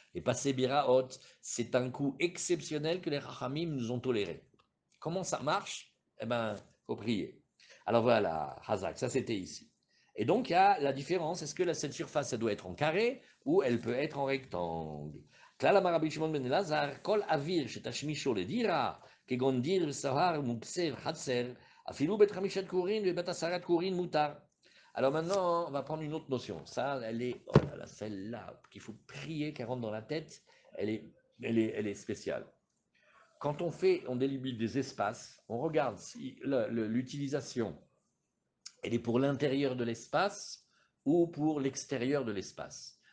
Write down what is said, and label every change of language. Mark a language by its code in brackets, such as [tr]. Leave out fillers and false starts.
[fr] Et passer Biraot, c'est un coup exceptionnel que les Chachamim nous ont toléré. Comment ça marche? Eh ben, faut prier. Alors voilà, Hazak, ça c'était ici. Et donc, il y a la différence. Est-ce que cette surface, elle doit être en carré ou elle peut être en rectangle? [he] כלל אמר רבי שמעון בן אלעזר, כל אוויר שתשמישו לדירה, כגון דיר וסהר מוקצה וחצר, אפילו בית חמישת קורין ובית עשרת קורין מותר. [fr] Alors maintenant, on va prendre une autre notion. Ça, elle est, oh là là, celle-là, qu'il faut prier, qu'elle rentre dans la tête, elle est spéciale. Quand on délimite des espaces, on regarde si l'utilisation, elle est pour l'intérieur de l'espace ou pour l'extérieur de l'espace.